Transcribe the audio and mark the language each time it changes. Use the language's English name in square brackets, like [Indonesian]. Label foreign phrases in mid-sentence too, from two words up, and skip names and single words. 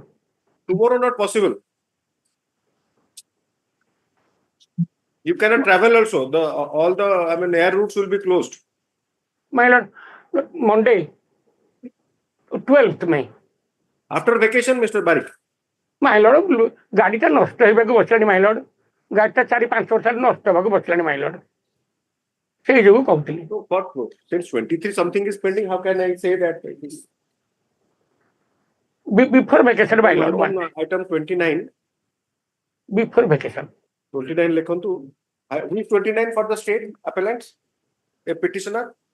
[English] Tomorrow not possible. You cannot travel also. All the air routes will be closed. My lord, Monday, 12th May. After vacation, Mr. Barik. My lord, [Odia] ଗାଡ଼ିଟା ନଷ୍ଟ ହେବାକୁ ବସିଲାଣି [English] my lord. [Odia] ଗାଡ଼ିଟା 4-5 ବର୍ଷ ନଷ୍ଟ ହେବାକୁ ବସିଲାଣି [English] my lord. [Odia] ସେଇ ଯୋଗୁଁ କହୁଥିଲି. [English] So what? Since 23 something is pending, how can I say that? Before vacation, my lord. Item 29. Before vacation. [Odia] 29 lekhantu. [English] Who is 29 for the state appellants? A petitioner?